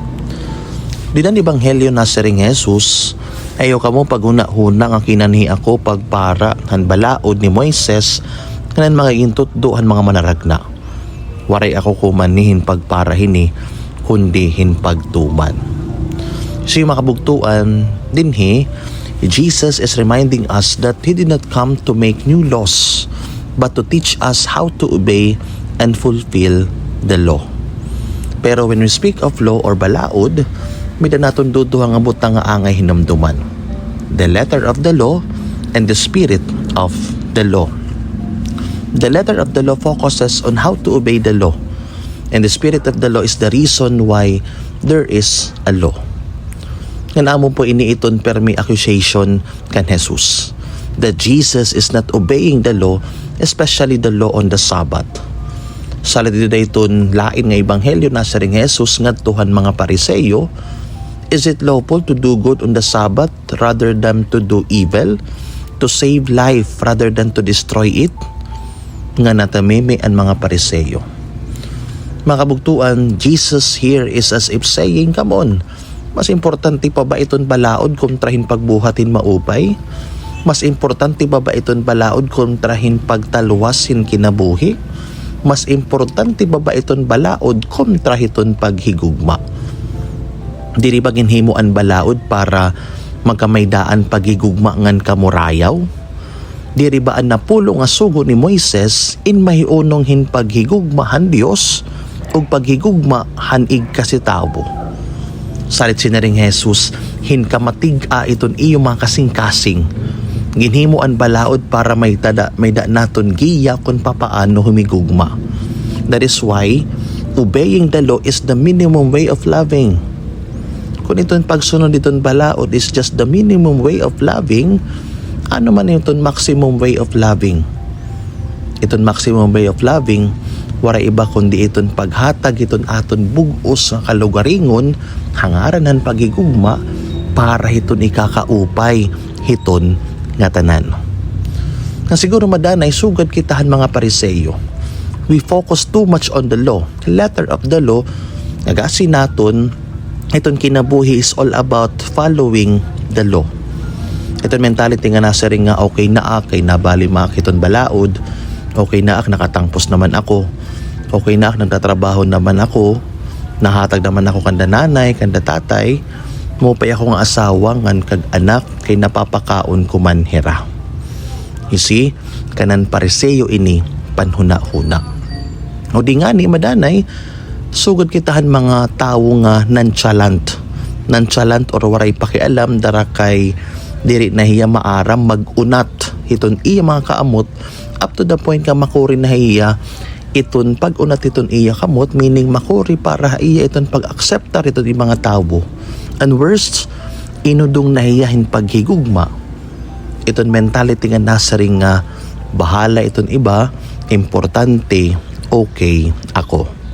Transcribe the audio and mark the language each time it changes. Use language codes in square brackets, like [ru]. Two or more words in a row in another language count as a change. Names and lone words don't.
[war] Dinan ebanghelyo na siring Jesus, ayaw kamo paghuna-huna nga kinanhi ako pagpara han balaod ni Moises kanan mga intutdohan mga manaragna. Waray ako kumanihin pagparahini, kundi hin pagtuman. So yung mga kabugtuan dinhi, [en] Jesus is reminding us that He did not come to make new laws, but to teach us how to obey and fulfill the law. [war] Pero [en] when we speak of law or [war] balaod, may naton duduhang abot nga angay hinamduman. [en] The letter of the law and the spirit of the law. The letter of the law focuses on how to obey the law, and the spirit of the law is the reason why there is a law. [war] Nga amo po iniiton permi [en] accusation kan Jesus that Jesus is not obeying the law, especially the law on the Sabbath. [war] Sa dayton lain nga ebanghelyo na siring Jesus ngadtuhan mga Pariseyo, [en] is it lawful to do good on the Sabbath rather than to do evil, to save life rather than to destroy it? [war] Nga natameme ang mga Pariseyo. Mga kabugtuan, [en] Jesus here is as if saying, come on, [war] mas importante pa ba iton balaod kontrahin pagbuhatin maupay? Mas importante pa ba iton balaod kontrahin pagtalwasin kinabuhi? Mas importante ba ba iton balaod kontra hiton paghigugma? Diri ba ginhimo an balaod para magkamaydaan paghigugma ngan kamurayaw? Diri ba an napulo nga sugo ni Moises in mahiunong hin paghigugma han Dios ug paghigugma han ig kasitabo? Salit sinaring Jesus, hin kamatig-a iton iyo mga kasing-kasing. Ginhimo an balaod para may da naton giya kung papaano humigugma. [en] That is why obeying the law is the minimum way of loving. [war] Kung iton pagsunod iton balaod [en] is just the minimum way of loving, [war] ano man iton [en] maximum way of loving? [war] Iton [en] maximum way of loving, [war] wala iba kundi iton paghatag iton aton bugos nga kalugaringon, hangaranan pagigugma para hiton ikakaupay hiton nga tanan. Nga siguro madanay sugad kitahan mga Pariseyo. [en] We focus too much on the law. The letter of the law, [war] nagasi naton, iton kinabuhi [en] is all about following the law. [war] Iton mentality nga nasa ring nga okay na kay nabali makiton balaod, okay na nakatangpos naman ako, okay na nagtatrabaho naman ako, nahatag naman ako kanda nanay, kanda tatay, mupay ako nga asawa ngan kag anak kay napapakaon ko man hira. [en] You see, [war] kanan Pariseyo ini panhuna-huna. O di nga ni madanay, sugod kitahan mga tawo nga nonchalant or waray pakialam dara kay diri na hiya maaram magunat hiton iya mga kaamot [en] up to the point [war] nga makuri na hiya iton pag-unat iton iya kamot, meaning makuri para iya iton pag-akseptar iton di mga tawo. [en] And worst, [war] inudong nahiyahin paghigugma. Iton mentality nga nasaring nga bahala iton iba, importante, okay ako.